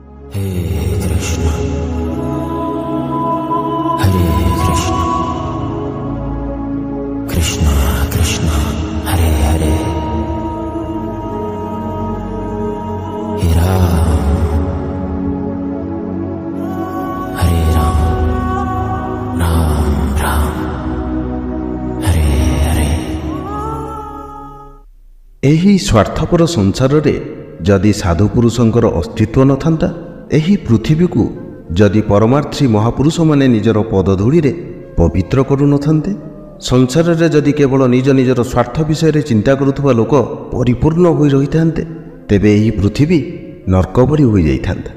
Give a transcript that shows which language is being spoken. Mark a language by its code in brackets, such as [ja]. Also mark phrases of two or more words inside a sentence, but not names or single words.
[or] हे कृष्ण हरे कृष्ण कृष्ण कृष्ण हरे हरे हे राम हरे राम राम राम हरे हरे। ଏହି ସ୍ୱାର୍ଥପର ସଂସାରରେ ଯଦି ସାଧୁପୁରୁଷଙ୍କର ଅସ୍ତିତ୍ୱ ନଥାନ୍ତା, ଏହି ପୃଥିବୀକୁ ଯଦି ପରମାର୍ଥୀ ମହାପୁରୁଷମାନେ ନିଜର ପଦଧୂଳିରେ ପବିତ୍ର କରୁନଥାନ୍ତେ, ସଂସାରରେ ଯଦି କେବଳ ନିଜ ନିଜର ସ୍ୱାର୍ଥ ବିଷୟରେ ଚିନ୍ତା କରୁଥିବା ଲୋକ ପରିପୂର୍ଣ୍ଣ ହୋଇ ରହିଥାନ୍ତେ, ତେବେ ଏହି ପୃଥିବୀ ନର୍କ ପରି ହୋଇଯାଇଥାନ୍ତା।